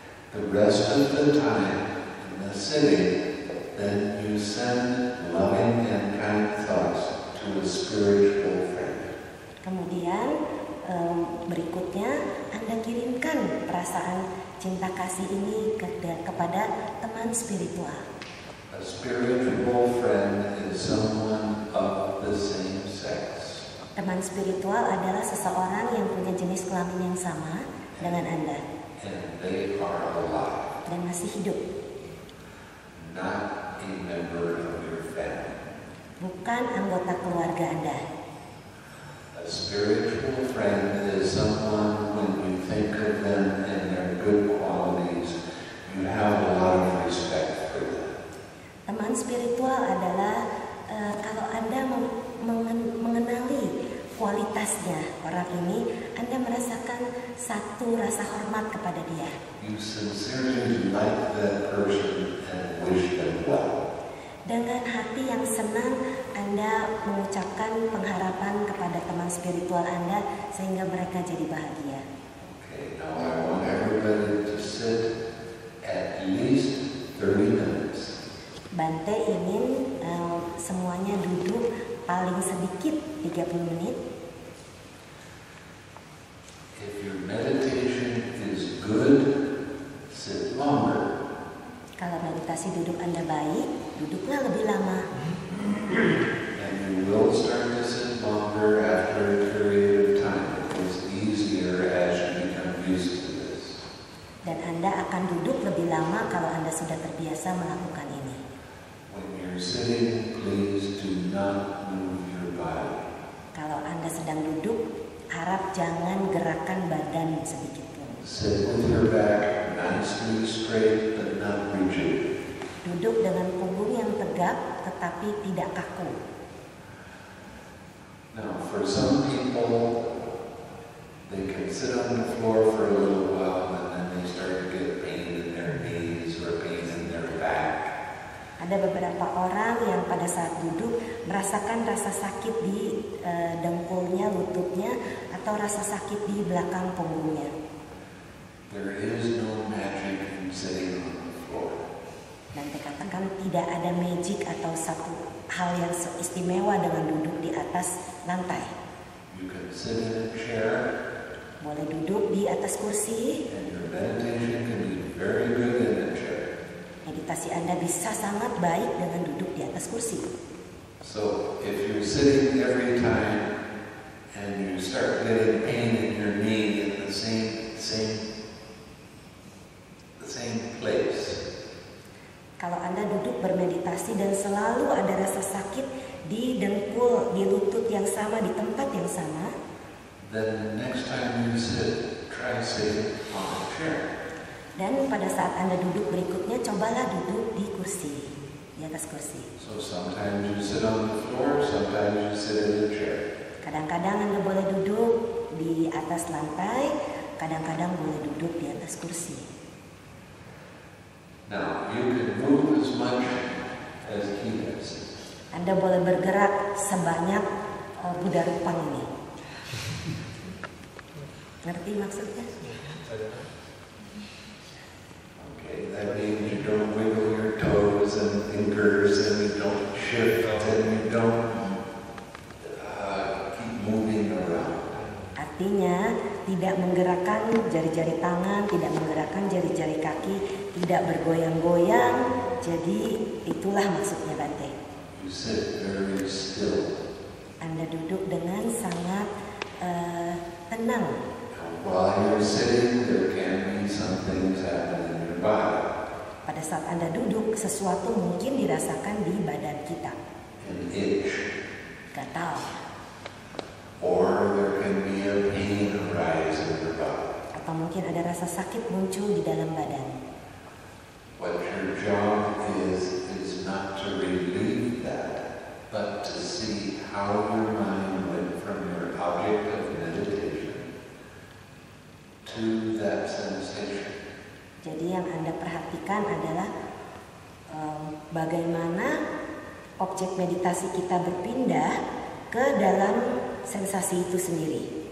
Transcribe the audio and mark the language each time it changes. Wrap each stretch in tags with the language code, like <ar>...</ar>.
<en>The rest of the time in the sitting, then you send loving and kind thoughts to a spiritual friend.</en> <id>Kemudian berikutnya Anda kirimkan perasaan cinta kasih ini kepada teman spiritual.</id> <en>A spiritual friend is someone of the same sex.</en> <id>Teman spiritual adalah seseorang yang punya jenis kelamin yang sama dengan Anda</id> <en>And they are alive,</en> <id>dan masih hidup,</id> <en>not a member of your family.</en> <id>bukan anggota keluarga Anda.</id> <en>A spiritual friend is someone when you think of them and their good qualities, you have a lot of respect for them.</en> <id>Teman spiritual adalah kalau Anda mengenali kualitasnya orang ini, Anda merasakan satu rasa hormat kepada dia.</id> <en>You sincerely like that person and wish them well.</en> <id>Dengan hati yang senang, Anda mengucapkan pengharapan kepada teman spiritual Anda sehingga mereka jadi bahagia.</id> <en>Okay, now I want everybody to sit at least 30 minutes.</en> <id>Bante ingin semuanya duduk paling sedikit 30 menit.</id> <en>If your meditation is good, sit longer.</en> <id>Kalau meditasi duduk Anda baik, duduklah lebih lama.</id> <en>And you will start to sit longer after a period of time. It's easier as you become used to this.</en> <id>Dan Anda akan duduk lebih lama kalau Anda sudah terbiasa melakukan ini.</id> <en>When you're sitting, please do not move your body.</en> <id>Kalau Anda sedang duduk, harap jangan gerakan badan sedikit pun.</id> <en>Sit with your back nicely straight but not rigid.</en> <id>Duduk dengan punggung yang tegap tetapi tidak kaku.</id> <en>Now, for some people, they can sit on the floor for a little while and then they start to get pain in their knees or pain in their back.</en> <id>Ada beberapa orang yang pada saat duduk merasakan rasa sakit di dengkulnya, lututnya, atau rasa sakit di belakang punggungnya.</id> <en>There is no magic in sitting on the floor.</en> <id>Dan dikatakan tidak ada magic atau satu hal yang istimewa dengan duduk di atas lantai.</id> <en>You can sit in a chair</en> <id>Boleh duduk di atas kursi.</id> <en>and your meditation can be very good in a chair.</en> <id>Meditasi Anda bisa sangat baik dengan duduk di atas kursi.</id> <en>So if you're sitting every time and you start getting pain in your knee in the same place,</en> <id>Kalau Anda duduk bermeditasi dan selalu ada rasa sakit di dengkul, di lutut yang sama, di tempat yang sama,</id> <en>then next time you sit, try sitting on a chair.</en> <id>dan pada saat Anda duduk berikutnya, cobalah duduk di kursi, di atas kursi.</id> <en>So sometimes you sit on the floor, sometimes you sit in a chair.</en> <id>Kadang-kadang Anda boleh duduk di atas lantai, kadang-kadang boleh duduk di atas kursi.</id> <en>Now, you can move as much as he does.</en> <id>Anda boleh bergerak sebanyak Buddha Rupang ini. Ngerti maksudnya?</id> <en>Okay, that means you don't wiggle your toes and fingers and you don't shift and you don't keep moving around.</en> <id>Artinya tidak menggerakkan jari-jari tangan, tidak menggerakkan jari-jari kaki, tidak bergoyang-goyang. Jadi itulah maksudnya Bante.</id> <en>You sit very still.</en> <id>Anda duduk dengan sangat tenang.</id> <en>And while you're sitting, there can be some things happening in your body.</en> <id>Pada saat Anda duduk, sesuatu mungkin dirasakan di badan kita.</id> <en>An itch.</en> <id>Gatal.</id> <en>Or there can be a pain arise in your body.</en> <id>Atau mungkin ada rasa sakit muncul di dalam badan.</id> <en>What your job is not to relieve that, but to see how your mind went from your object of meditation to that sensation.</en> <id>Jadi yang Anda perhatikan adalah bagaimana objek meditasi kita berpindah ke dalam sensasi itu sendiri.</id>